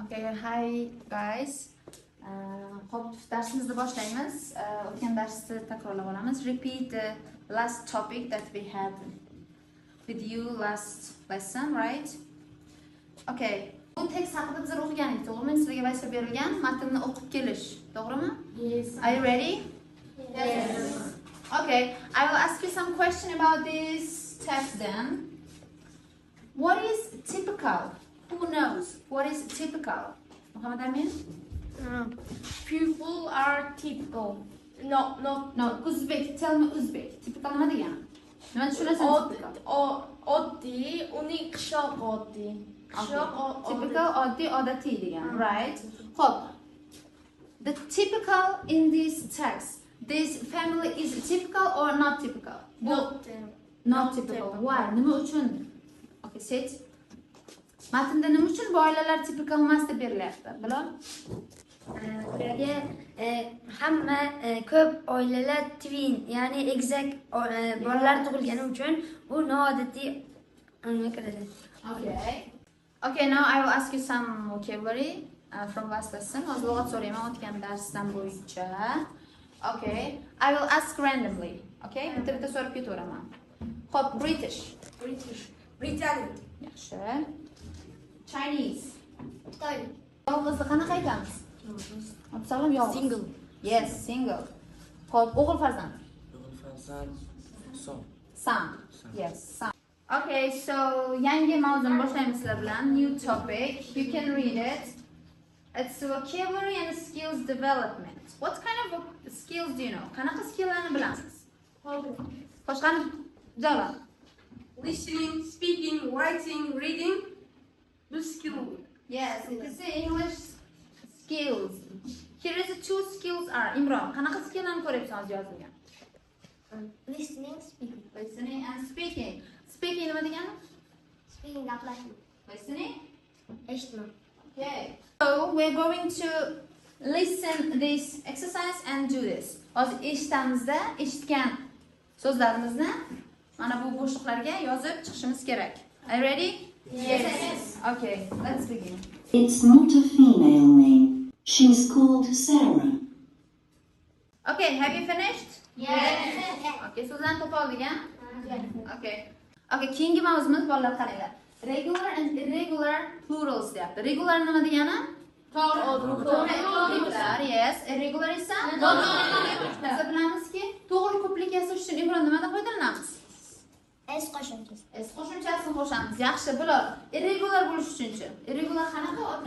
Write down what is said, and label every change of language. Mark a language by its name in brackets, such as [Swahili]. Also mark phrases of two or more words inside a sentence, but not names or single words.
[English] Okay, hi guys. [Uzbek] Hop darsimizni boshlaymiz. O'tgan darsni takrorlab olamiz. [English] Repeat the last topic that we had with you last lesson, right? Okay. [Uzbek] Bu tekst haqida biz o'qigan edik, to'g'rimi? Sizlarga vazifa berilgan matnni o'qib kelish, to'g'rimi? [English] Yes. Are you ready? Yes. Okay, I will ask you some question about this text then. What is typical? Who knows what is typical? Muhammad Amin? People are typical. No. No, Uzbek. Tell me Uzbek. [Uzbek] Typical nima degani? Nima tushunasan typical? Oddiy, uning qishloq oddiy. Typical, oddiy, odatiy degani, [English] right? [Uzbek] Hop. [English] The typical in this text, this family is typical or not typical? Not typical. Why? [Uzbek] Nima uchun? [English] Okay, sit. [Uzbek] Matnda nima uchun bu oilalar typical emas deb berilyapti? Bilol? Ularga hamma ko'p oilalar twin, ya'ni egizak bolalar tug'ilgani uchun bu noodatiy kiradi. [English] Okay, now I will ask you some vocabulary from last lesson. [Uzbek] Hozir lug'at so'rayman o'tgan darsdan bo'yicha. [English] Okay, I will ask randomly. [Uzbek] Okay, bitta so'rab ketaveraman. Hop, British. Britaniya. Yaxshi. Chinese. Xitoy. Yolg'izni qanaqa aytamiz? Absalom yolg'iz. [English] Single. Yes, single. [Uzbek] Hop, o'g'il farzand. [English] Son. Yes, son. Okay, so [Uzbek] yangi mavzuni boshlaymiz sizlar bilan. [English] New topic. You can read it. It's vocabulary and skills development. What kind of skills do you know? [Uzbek] Qanaqa skilllarni bilasiz? Boshqani javob. [English] Listening, speaking, writing, reading. [Uzbek] Bu skill. [English] Yes, it's English skills. Here is the two skills are. [Uzbek] Imron, qanaqa skilllarni ko'ryapsiz yozilgan? [English] Listening, speaking. Listening and speaking. [Uzbek] Speaking nima degani? Speaking gaplashing. [English] Listening. [Uzbek] Eshitma. [English] Okay. So we're going to listen this exercise and do this. [Uzbek] Hozir eshitamizda eshitgan so'zlarimizni mana bu bo'shliqlarga yozib chiqishimiz kerak. [English] Are you ready? Yes. Okay, let's begin. It's not a female name. She's called Sarah. Okay, have you finished? Yes. [Uzbek] Okay, so'zlarni topa oldik, ha? [English] Okay. [Uzbek] Okay, keyingi mavzumuz bolalar qaranglar. [English] Regular and irregular plurals deyapti. [Uzbek] Regular nima degani? To'g'ri. Yes. Irregular esa? Biz bilamizki, to'g'ri ko'plik yasash uchun Imron nimadan foydalanamiz? S qo'shimchasi. S qo'shimchasini qo'shamiz. Yaxshi, bular irregular bo'lish uchunchi. Irregular qanaqa otlar?